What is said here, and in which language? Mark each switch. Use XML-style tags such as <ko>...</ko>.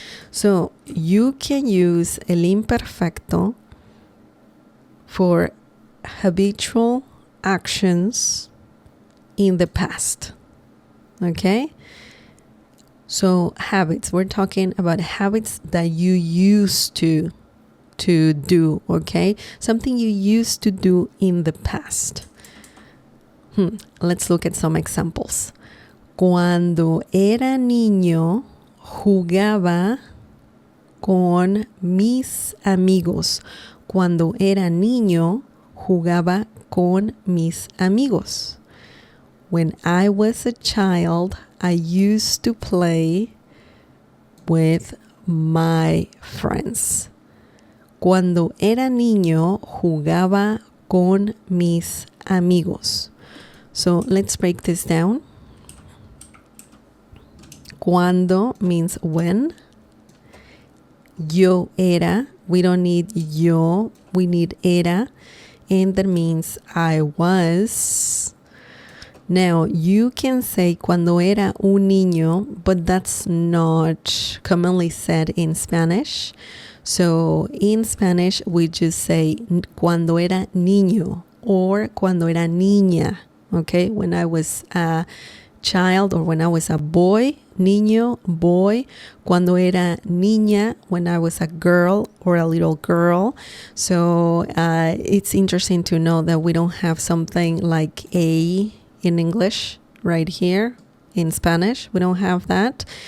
<en>So you can use el imperfecto for habitual actions in the past. Okay? So habits, we're talking about habits that you used to do, okay? Something you used to do in the past. Let's look at some examples.</en> <es>Cuando era niño, jugaba con mis amigos. Cuando era niño, jugaba con mis amigos.</es> <en>When I was a child, I used to play with my friends.</en> <es>Cuando era niño, jugaba con mis amigos.</es> <en>So let's break this down. Cuando means when.</en> <es>Yo era.</es> <en>We don't need yo. We need era. And that means I was. Now, you can say</en> <es>cuando era un niño,</es> <en>but that's not commonly said in Spanish. So, in Spanish, we just say</en> <es>cuando era niño</es> <en>or</en> <es>cuando era niña.</es> <en>Okay, when I was a child or when I was a boy, niño, boy.</en> <es>Cuando era niña,</es> <en>when I was a girl or a little girl. So it's interesting to know that we don't have something like a in English right here in Spanish. We don't have that.</en>